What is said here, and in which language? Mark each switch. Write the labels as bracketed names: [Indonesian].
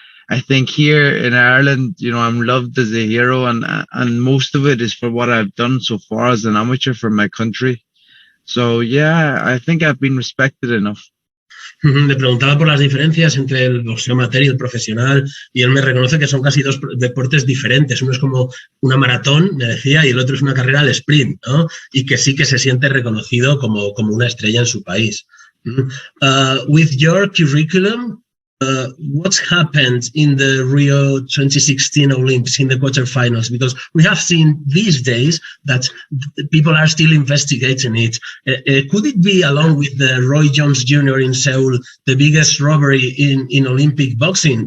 [English] I think here in Ireland, I'm loved as a hero, and most of it is for what I've done so far as an amateur for my country. So yeah, I think I've been respected enough. [Spanish] Le preguntaba por las diferencias entre el boxeo amateur y el profesional, y él me reconoce que son casi dos deportes diferentes. Uno es como una maratón, me decía, y el otro es una carrera al sprint, ¿no? Y que sí que se siente reconocido como una estrella en su país. [English] With your curriculum, what's happened in the Rio 2016 Olympics in the quarterfinals? Because we have seen these days that people are still investigating it. Could it be, along with the Roy Jones Jr. in Seoul, the biggest robbery in Olympic boxing?